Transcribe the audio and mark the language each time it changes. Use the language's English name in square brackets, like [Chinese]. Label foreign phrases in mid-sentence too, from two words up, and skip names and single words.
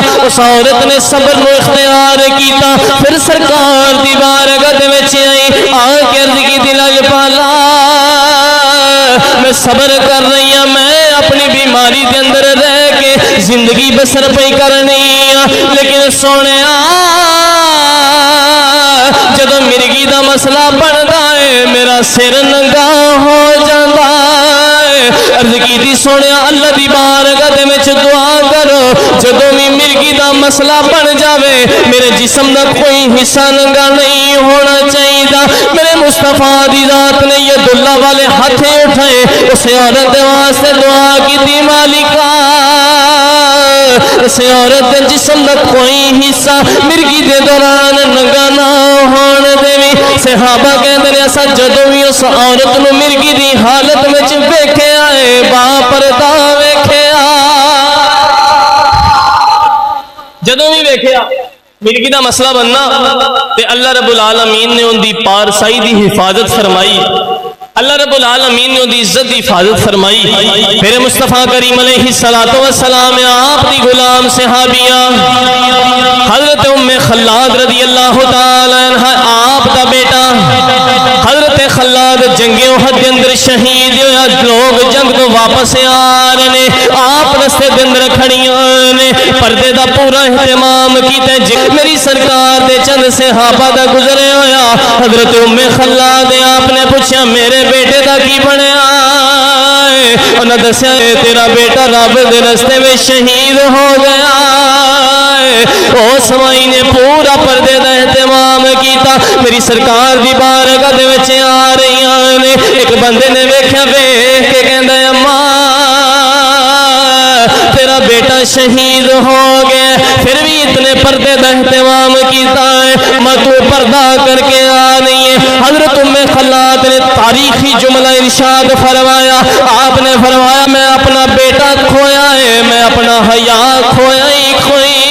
[Punjabi] اس عورت نے صبر نو اختیار کیتا پھر سرکار دی بارگاہ دے وچ آئی آ کے عرض کی دل پالا [Urdu] میں صبر کر رہی ہوں [Punjabi] میں اپنی بیماری دے اندر رہ کے زندگی بسر پئی کرنی لیکن سونیا جدو مرگی دا مسئلہ بندا ہے میرا سر ننگا ہو جاندا ہے. عرض کیتی سونیا اللہ دی بارگاہ دے وچ دعا کرو جدو بھی مرگی دا مسئلہ بن جاوے میرے جسم دا کوئی حصہ ننگا نہیں ہونا چاہیے. میرے مصطفیٰ دی ذات نے ید اللہ والے ہاتھ اٹھائے اس عورت دے واسطے دعا کیتی مالکا اس عورت دے جسم دا کوئی حصہ مرگی دے دوران ننگا نہ ہون دیوی. صحابہ کہندے نے اسا جدوں بھی اس عورت نو مرگی دی حالت وچ ویکھیا اے با پردہ ویکھیا جدوں بھی ویکھیا مرگی دا مسئلہ بننا تے اللہ رب العالمین نے ان دی پارسائی دی حفاظت فرمائی. اللہ رب العالمین نے ان دی عزت دی حفاظت فرمائی. پھر مصطفیٰ کریم [Arabic] علیہ السلام [Punjabi] آپ دی غلام صحابیہ حضرت ام خلاد [Arabic] رضی اللہ تعالی عنہ [Punjabi] آپ دا بیٹا حضرت خلاد جنگ احد کے اندر شہید ہویا. لوگ جنگ تو واپس آ رہے نے آپ رستے دے اندر کھڑیاں نے پردے دا پورا اہتمام کیتا. میری سرکار دے چند صحابہ دا گزرے ہویا حضرت ام خلاد آپ نے پوچھا میرے بیٹے دا کی بنیا انہاں دسیا تیرا بیٹا رب دے رستے میں شہید ہو گیا اس مائی نے پورا پردے دا اہتمام کیتا. میری سرکار دی بارگاہ دے وچ آ رہی نے. ایک بندے نے ویکھیا ویکھ کے کہندا اماں تیرا بیٹا شہید ہو گیا پھر بھی اتنے پردے دا اہتمام کیتا ہے. میں تو پردہ کر کے آ نہیں ہے. حضرت ام خلاد نے تاریخی جملہ ارشاد فرمایا. آپ نے فرمایا میں اپنا بیٹا کھویا ہے, میں اپنا حیا کھویا ہی کھوئی.